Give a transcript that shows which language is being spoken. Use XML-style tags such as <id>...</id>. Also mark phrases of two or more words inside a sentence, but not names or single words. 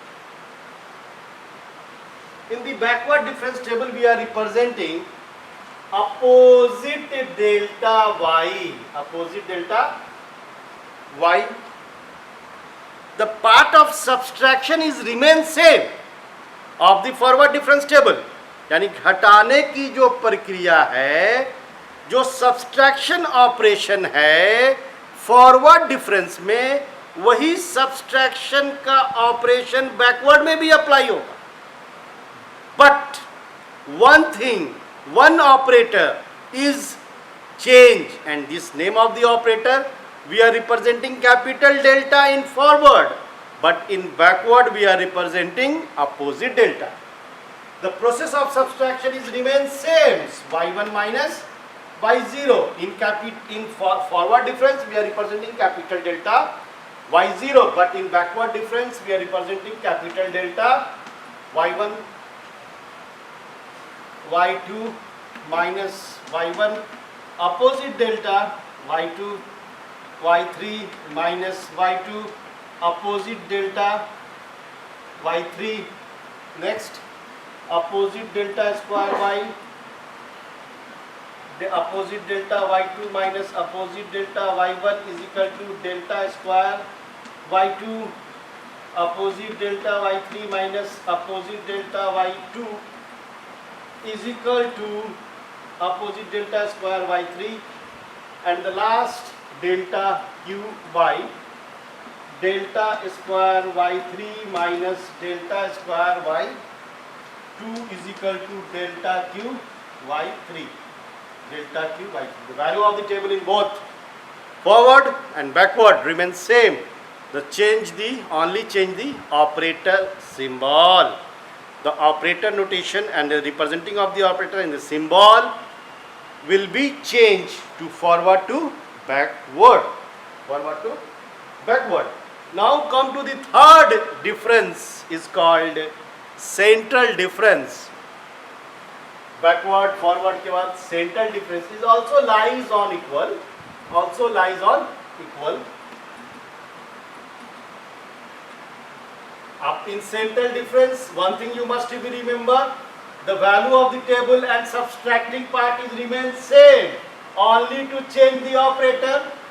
<en>In the backward difference table we are representing opposite delta y. The part of subtraction is remain same of the forward difference table,</en> <hi>यानी घटाने की जो प्रक्रिया है, जो</hi> <en>subtraction operation</en> <hi>है</hi> <en>forward difference</en> <hi>में, वही सब्सट्रैक्शन का ऑपरेशन बैकवर्ड में भी अप्लाई होगा.</hi> <en>But one thing, one operator is change, and this name of the operator we are representing capital delta in forward, but in backward we are representing opposite delta. The process of subtraction is remains same, y1 minus y0. In forward difference we are representing capital delta y0, but in backward difference we are representing capital delta y1 y2 minus y1, opposite delta y2 y3 minus y2, opposite delta y3. Next, opposite delta square y, the opposite delta y2 minus opposite delta y1 is equal to delta square y2, opposite delta y3 minus opposite delta y2 is equal to opposite delta square y3, and the last delta q y, delta square y3 minus delta square y2 is equal to delta q y3. Delta q y3. The value of the table in both forward and backward remains same. Only change the operator symbol. The operator notation and the representing of the operator in the symbol will be changed to forward to backward. Forward to backward. Now come to the third difference, is called central difference. Backward, forward</en> <hi>के बाद</hi> <en>central difference is also lies on equal. Up in central difference, one thing you must remember, the value of the table and subtracting part is remain same, only to change the operator.</en>